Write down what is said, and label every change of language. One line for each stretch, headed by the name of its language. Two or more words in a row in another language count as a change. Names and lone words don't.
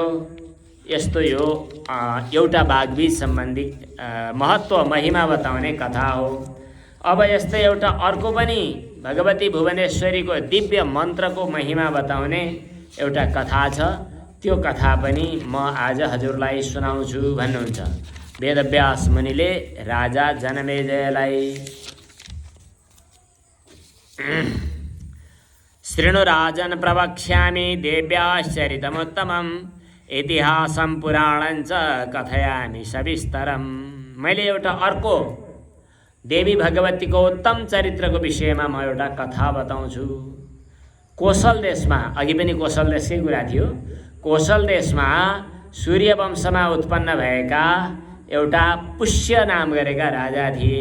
Nepali: यस्तो यो एउटा बाघबीज सम्बन्धी महत्त्व महिमा बताउने कथा हो। अब यस्तै एउटा अर्को पनि भगवती भुवनेश्वरीको दिव्य मन्त्रको महिमा बताउने एउटा कथा छ। त्यो कथा पनि म आज हजुरलाई सुनाउँछु भन्नुहुन्छ वेदव्यास मुनिले राजा जनमेजयलाई।
Sanskrit: शृणु राजन् प्रवक्ष्यामि देव्याश्चरितमुत्तमम् इतिहासं पुराणञ्च कथयामि सविस्तरम्।
Nepali: मैले एउटा अर्को देवी भगवतीको उत्तम चरित्रको विषयमा म एउटा कथा बताउँछु। कोशल देशमा, अघि पनि कोशल देशकै कुरा थियो, कोशल देशमा सूर्यवंशमा उत्पन्न भएका एउटा पुष्य नाम गरेका राजा थिए।